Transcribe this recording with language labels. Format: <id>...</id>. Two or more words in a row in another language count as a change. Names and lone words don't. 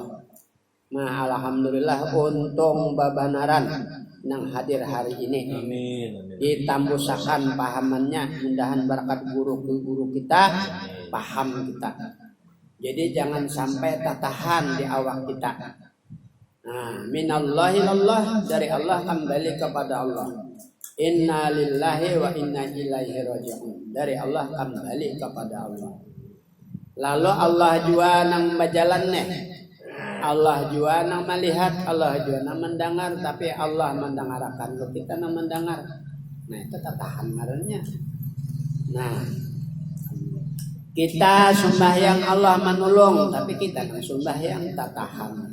<bjn>Nah, alhamdulillah untung babanaran nang hadir hari ini. Amin. Ditambusakan pahamannya, mudahan berkat guru kita paham kita. Jadi jangan sampai tatahan di awak kita.</bjn> <id>Nah,</id> <ar>من الله إلى الله,</ar> <id>dari Allah kembali kepada Allah.</id> <ar>إنا لله وإنا إليه راجعون.</ar> <id>Dari Allah kembali kepada Allah. Lalu Allah juga nang berjalan nih.</id> <bjn>Allah juga nang melihat, Allah juga nang mendengar, tapi Allah mendengarkan, kita nang mendengar. Nah, itu tatahan ngarannya. Nah, kita sembahyang Allah menolong, tapi kita nang sembahyang tatahan.</bjn>